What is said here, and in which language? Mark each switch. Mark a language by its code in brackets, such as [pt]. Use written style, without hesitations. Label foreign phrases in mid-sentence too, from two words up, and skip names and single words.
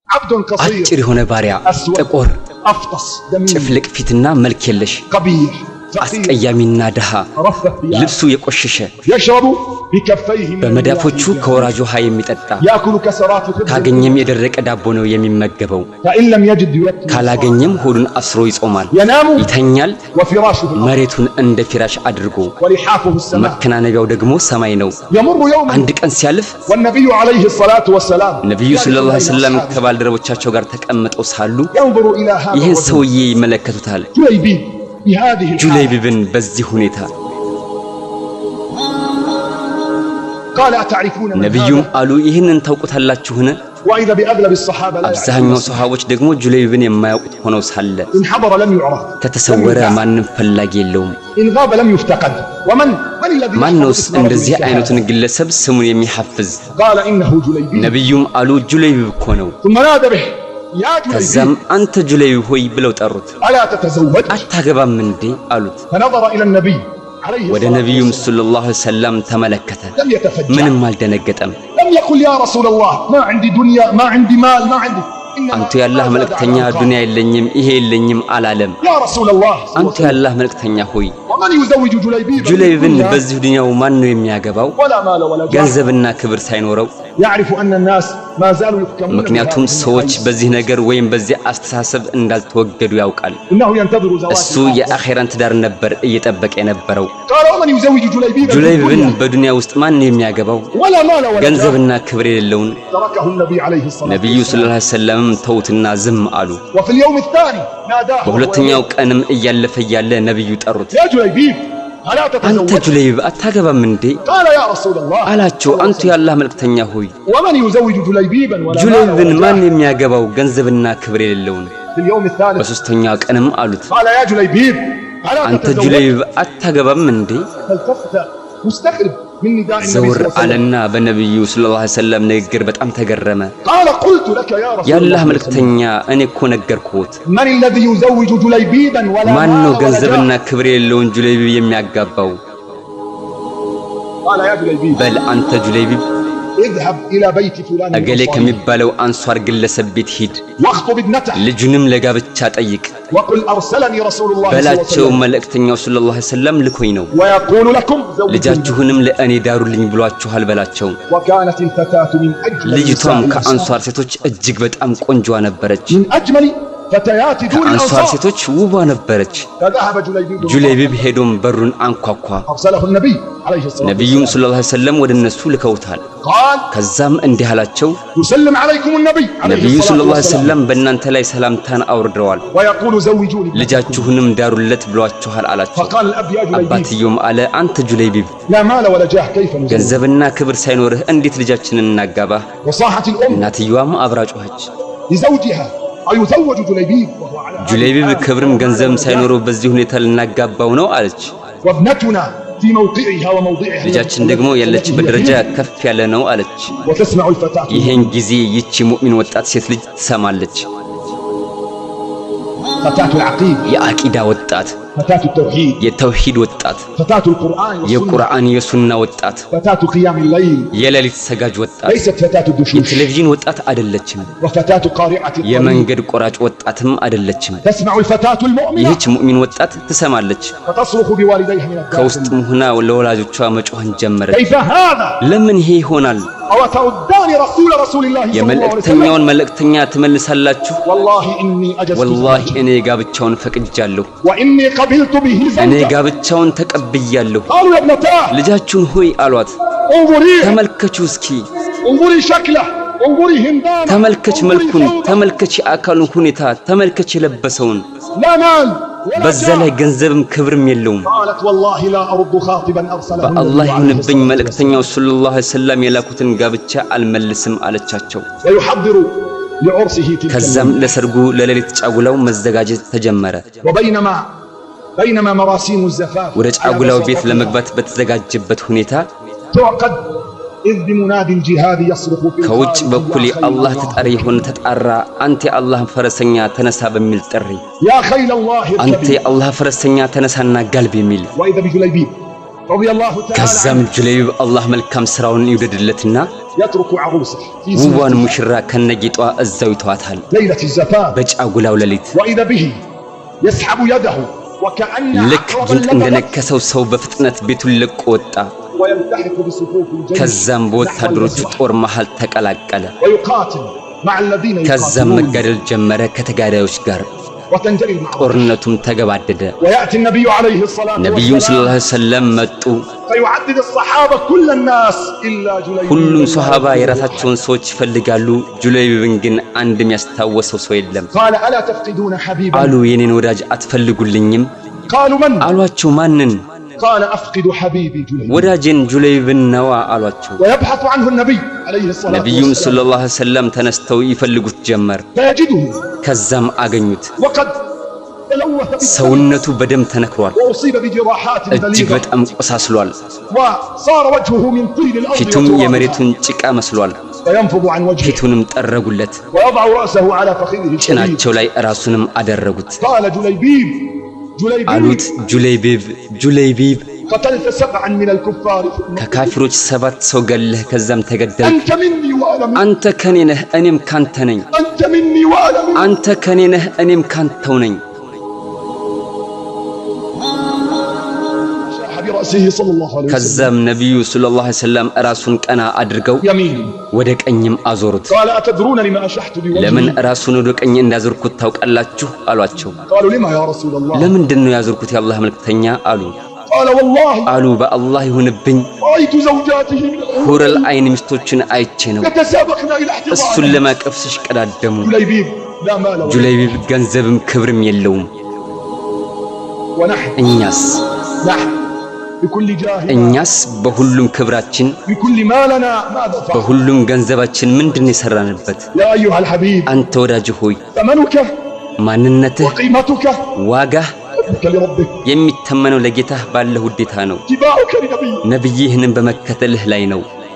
[ar] عبد قصير [am] አጭር የሆነ ባሪያ ጥቁር [ar] أفطس دميم [am] ጭፍልቅ ፊትና መልክ የለሽ [ar] قبيح [am] አስቀያሚና ደሃ ልብሱ የቆሸሸ [ar] يشرب بكفيه [am] በመዳፎቹ ከወራጅ ውሃ የሚጠጣ [ar] يأكل كسرات الخبز [am] ካገኘም የደረቀ ዳቦ ነው የሚመገበው [ar] فإن لم يجد يوكل [am] ካላገኘም ሆዱን አስሮ ይጾማል [ar] ينام [am] ይተኛል [ar] وفراشه [am] መሬቱን እንደ ፊራሽ አድርጎ [ar] ولحافه السماء [am] መከናነቢያው ደግሞ ሰማይ ነው [ar] يمر يوم [am] አንድ ቀን ሲያልፍ [ar] والنبي عليه الصلاة والسلام [am] ነብዩ [ar] صلى الله عليه وسلم [am] ከባልደረቦቻቸው ጋር ተቀምጠው ሳሉ [ar] ينظر إلى هذا [am] ይህን ሰውዬ ይመለከቱታል [ar] جليبيب بهذه [am] ጁለይቢብን በዚህ ሁኔታ [ar] قال أتعرفون من [am] ነብዩም [ar] هذا [am] አሉ ይህንን ታውቁታላችሁን [ar] وإذا بأغلب الصحابة لا [am] አብዛኛው ሰሃቦች ደግሞ ጁለይቢብን የማያውቁት ሆነው ሳለ [ar] إن حضر لم يعرف [am] ከተሰወረ ማንንም ፈላጊ የለውም [ar] إن غاب لم يفتقد ومن الذي [am] ማንነውስ እንደዚህ አይነቱን ግለሰብ ስሙን የሚሐፍዝ [ar] قال إنه جليبيب [am] ነብዩም አሉ ጁለይቢብ እኮ ነው [ar] ثم نادى به يا [am] ከዛም جليبيب አንተ ጁለይቢብ ሆይ ብለው ጠሩት [ar] ألا تتزوج [am] አታገባም እንዴ አሉት [ar] فنظر إلى النبي عليه [am] ወደ [ar] الصلاة [am] ነብዩም [ar] والسلام صلى الله عليه وسلم [am] ተመለከተ [ar] لم يتفجع [am] ምንም አልደነገጠም [ar] لم يقل يا رسول الله ما عندي دنيا ما عندي مال ما عندي [am] አንተ ያላህ መልእክተኛ ዱንያ የለኝም ይሄ የለኝም አላለም [ar] يا رسول الله [am] አንተ ያላህ መልእክተኛ ሆይ [ar] ومن يزوج جليبيب [am] ጁለይቢብን በዚህ ዱንያው ማን ነው የሚያገባው [ar] ولا مال ولا جاه [am] ገንዘብና ክብር ሳይኖረው [ar] يعرف أن الناس ما زالوا يحكمون [am] ምክንያቱም ሰዎች በዚህ ነገር ወይም በዚህ አስተሳሰብ እንዳልተወገዱ ያውቃል [ar] إنه ينتظر زواج [am] እሱ የአኺራን ትዳር ነበር እየጠበቀ የነበረው [ar] قال ومن يزوج جليبيب [am] ጁለይቢብን በዱንያ ውስጥ ማን ነው የሚያገባው [ar] ولا مال ولا جاه [am] ገንዘብና ክብር የሌለውን [ar] تركه النبي عليه الصلاة [am] ነብዩ [ar] صلى الله عليه وسلم [am] ተውትና ዝም አሉ [ar] وفي اليوم الثاني ناداه [am] በሁለተኛው ቀንም እያለፈ ያለ ነብዩ ጠሩት [ar] يا جليبيب ألا [am] አንተ [ar] تتزوج [am] ጁለይቢብ አታገባም እንዴ [ar] قال يا رسول الله [am] አላቸው አንተ ያላህ መልእክተኛ ሆይ [ar] ومن يزوج جليبيبا ولا مال [am] ጁለይቢብን [ar] ولا [am] ማን [ar] جاه [am] የሚያገባው ገንዘብና ክብር የሌለውን [ar] في اليوم الثالث [am] በሶስተኛው ቀንም አሉት [ar] قال يا جليبيب ألا [am] አንተ [ar] تتزوج [am] ጁለይቢብ አታገባም እንዴ [ar] فالتفت مستغرب من نداء النبي [am] ዘውር [ar] صلى الله عليه وسلم [am] አለና በነብዩ [ar] صلى الله عليه وسلم [am] ንግግር በጣም ተገረመ [ar] قال قلت لك يا رسول [am] ያላህ [ar] الله [am] መልእክተኛ እኔ እኮ ነገርኩት [ar] من الذي يزوج جليبيبا ولا [am] ማን [ar] مال [am] ነው [ar] ولا [am] ገንዘብና [ar] جاه [am] ክብር የሌለውን ጁለይቢብ የሚያጋባው [ar] قال يا جليبيب [am] በል አንተ ጁለይቢብ [ar] اذهب إلى بيت فلان [am] እገሌ [ar] الأنصاري [am] ከሚባለው አንሷር ግለሰብ ቤት ሂድ [ar] واخطب ابنته [am] ልጁንም ለጋብቻ ጠይቅ [ar] وقل أرسلني رسول الله صلى الله عليه [am] በላቸው [ar] وسلم [am] መልእክተኛው [ar] صلى الله عليه وسلم [am] ልኮኝ ነው [ar] ويقول لكم زوجوني [am] ልጃችሁንም ለእኔ ዳሩልኝ ብሏችኋል በላቸው [ar] وكانت الفتاة من أجمل [am] ልጅቷም [ar] نساء [am] ከአንሷር ሴቶች እጅግ በጣም ቆንጆ ነበረች [ar] من أجمل فتيات دون [am] ከአንሷር [ar] الأنصار [am] ሴቶች ውቧ ነበረች [ar] فذهب جليبيب [am] ጁለይቢብ ሄዶም በሩን አንኳኳ [ar] أرسله النبي عليه الصلاة [am] ነብዩም [ar] والسلام صلى الله عليه وسلم [am] ወደ እነሱ ልከውታል [ar] قال [am] ከዛም እንዲህ አላቸው [ar] يسلم عليكم النبي عليه [am] ነብዩ [ar] الصلاة صلى الله عليه والسلام [am] ወሰለም በእናንተ ላይ ሰላምታን አውርደዋል [ar] ويقول زوجوني [am] ልጃችሁንም ዳሩለት ብሏችኋል አላቸው [ar] فقال الأب يا جليبيب [am] አባትየውም አለ አንተ ጁለይቢብ [ar] لا مال ولا جاه كيف نزوج [am] ገንዘብና ክብር ሳይኖርህ እንዴት ልጃችንን እናጋባህ [ar] وصاحت الأم [am] እናትየዋም አብራ ጮኸች [ar] لزوجها أيزوج جليبيب وهو على [am] ጁለይቢብ ክብርም ገንዘብም ሳይኖረው በዚህ ሁኔታ ልናጋባው ነው አለች [ar] وابنتنا في موقعها وموضعها [am] ልጃችን ደግሞ ያለችበት ደረጃ ከፍ ያለ ነው አለች [ar] وتسمع الفتاة [am] ይሄን ጊዜ ይቺ ሙእሚን ወጣት ሴት ልጅ ትሰማለች [ar] فتاة العقيدة [am] የአቂዳ ወጣት [ar] فتاة التوحيد [am] የተውሂድ ወጣት [ar] فتاة القرآن والسنة [am] የቁርአን የሱና ወጣት [ar] فتاة قيام الليل [am] የሌሊት ሰጋጅ ወጣት [ar] ليست فتاة الدشوش [am] የቴሌቪዥን ወጣት አይደለችም [ar] وفتاة قارعة الطريق [am] የመንገድ ቆራጭ ወጣትም አይደለችም [ar] تسمع الفتاة المؤمنة [am] ይህች ሙእሚን ወጣት ትሰማለች [ar] فتصرخ بوالديها من الداخل [am] ከውስጥም ሆና ለወላጆቿ መጮህን ጀመረች [ar] كيف هذا [am] ለምን ይሄ ይሆናል [ar] أو تردان رسول الله صلى الله عليه وسلم [am] የመልእክተኛውን መልእክተኛ ትመልሳላችሁ [ar] والله إني أجزت [am] ወላሂ እኔ ጋብቻውን ፈቅጃለሁ [ar] وإني قبلت به [am] እኔ [ar] زوجة [am] ጋብቻውን ተቀብያለሁ [ar] قالوا يا ابنتاه [am] ልጃችሁን ሆይ አሏት [ar] انظري [am] ተመልከቹ እስኪ [ar] انظري شكله انظري هندامه [am] ተመልከች መልኩን ተመልከች የአካሉን ሁኔታ ተመልከች የለበሰውን [ar] لا مال ولا [am] በዛ [ar] جاه. [am] ላይ ገንዘብም ክብርም የለውም [ar] قالت والله لا أرد خاطبا أرسله [am] በአላህ [ar] النبي عليه [am] ይሁንብኝ [ar] الصلاة [am] መልእክተኛው [ar] صلى الله عليه وسلم [am] የላኩትን ጋብቻ አልመልስም አለቻቸው [ar] والسلام. ويحضر لعرسه تلك [am] ከዛም [ar] الليلة. [am] ለሰርጉ ለሌሊት ጫጉላው መዘጋጀት ተጀመረ [ar] وبينما مراسيم الزفاف [am] ወደ ጫጉላው ቤት [ar] على [am] ለመግባት በተዘጋጀበት ሁኔታ [ar] تعقد إذ بمناد الجهاد يصرخ في [am] ከውጭ [ar] الخارج [am] በኩል [ar] يا خيل [am] የአላህ [ar] الله. [am] ተጣሪ የሆነ ተጣራ አንተ የአላህ ፈረሰኛ ተነሳ በሚል ጥሪ [ar] يا خيل الله [am] አንተ [ar] اركبي. [am] የአላህ ፈረሰኛ ተነሳና ጋልብ የሚል [ar] وإذا بجليبيب رضي الله تعالى [am] ከዛም [ar] عنه [am] ጁለይቢብ አላህ መልካም ስራውን ይውደድለትና [ar] يترك عروسه في [am] ውቧን [ar] زينتها [am] ሙሽራ ከነጌጧ እዛው ይተዋታል [ar] ليلة الزفاف [am] በጫጉላው ሌሊት [ar] وإذا به يسحب يده وكأن [am] ልክ [ar] عقربا [am] ጊንጥ [ar] لدغت [am] እንደነከሰው ሰው በፍጥነት ቤቱን ለቆ ወጣ [ar] ويلتحق بصفوف الجيش [am] ከዛም [ar] نحو [am] በወታደሮቹ [ar] المسرح [am] ጦር መሃል ተቀላቀለ [ar] ويقاتل مع الذين [am] ከዛም [ar] يقاتلون [am] መጋደል ጀመረ ከተጋዳዮች ጋር [ar] وتنجلي المعركة [am] ጦርነቱም ተገባደደ [ar] ويأتي النبي عليه الصلاة [am] ነብዩም ሰለላሁ [ar] والسلام عليه وسلم [am] መጡ [ar] فيعدد الصحابة كل الناس إلا جليبيب [am] ሁሉም ሷሃባ የራሳቸውን ሰዎች ይፈልጋሉ ጁለይቢብን ግን አንድ የሚያስታውሰው ሰው የለም [ar] قال ألا تفقدون حبيبا [am] አሉ የኔን ወዳጅ አትፈልጉልኝም [ar] قالوا من [am] አሏቸው ማንን [ar] قال أفقد حبيبي جليبيب [am] ወዳጄን ጁለይቢብን ነዋ አሏቸው [ar] ويبحث عنه النبي عليه الصلاة [am] ነብዩም [ar] والسلام صلى الله عليه وسلم [am] ተነስተው ይፈልጉት ጀመር [ar] فيجده [am] ከዛም አገኙት [ar] وقد تلوث بالدم [am] ሰውነቱ በደም ተነክሯል [ar] وأصيب بجراحات [am] እጅግ [ar] بليغة [am] በጣም ቆሳስሏል [ar] وصار وجهه من طين الأرض [am] ፊቱም [ar] وترابها [am] የመሬቱን ጭቃ መስሏል [ar] فينفض عن وجهه [am] ፊቱንም ጠረጉለት [ar] ويضع رأسه على فخذه الشديد [am] ጭናቸው ላይ ራሱንም አደረጉት [ar] قال جليبيب [am] አሉት جليبيب ጁለይቢብ [ar] قتلت 7 من الكفار [am] ከካፊሮች 7 ሰው ገለህ ከዛም ተገደል [ar] أنت مني وأنا منك [am] አንተ ከኔ ነህ እኔም ካንተ ነኝ [ar] أنت مني وأنا منك [am] አንተ ከኔ ነህ እኔም ካንተው ነኝ [ar] شاح برأسه صلى الله عليه وسلم [am] ከዛም ነብዩ [ar] صلى الله عليه وسلم [am] ራሱን ቀና አድርገው [ar] يمين [am] ወደ ቀኝም አዞሩት [ar] قال أتدرون لما أشحت [am] ለምን [ar] بوجهي [am] ራሱን ወደ ቀኝ እንዳዞርኩት ታውቃላችሁ አሏቸው [ar] قالوا لما يا رسول الله [am] ለምንድን ነው ያዞርኩት የአላህ መልእክተኛ አሉ [ar] قال والله [am] አሉ በአላህ ይሁንብኝ [ar] رأيت زوجاته من الحور حور العين [am] ሚስቶችን አይቼ ነው [ar] يتسابقن إلى [am] እሱን [ar] احتضانه [am] ለማቀፍ ሲሽቀዳደሙ [ar] جليبيب لا مال ولا [am] ጁለይቢብ ገንዘብም ክብርም የለውም [ar] ونحن [am] እኛስ [ar] بكل جاه [am] እኛስ በሁሉም ክብራችን [ar] بكل مالنا ماذا فعل [am] በሁሉም ገንዘባችን ምንድን የሰራንበት [ar] يا أيها الحبيب [am] አንተ ወዳጅ ሆይ [ar] ثمنك [am] ማንነትህ [ar] وقيمتك [am] ዋጋህ [ar] حبك لربك [am] የሚተመነው ለጌታህ ባለ ውዴታ ነው [ar] اتباعك لنبيك [am] ነብይህንም በመከተልህ ላይ ነው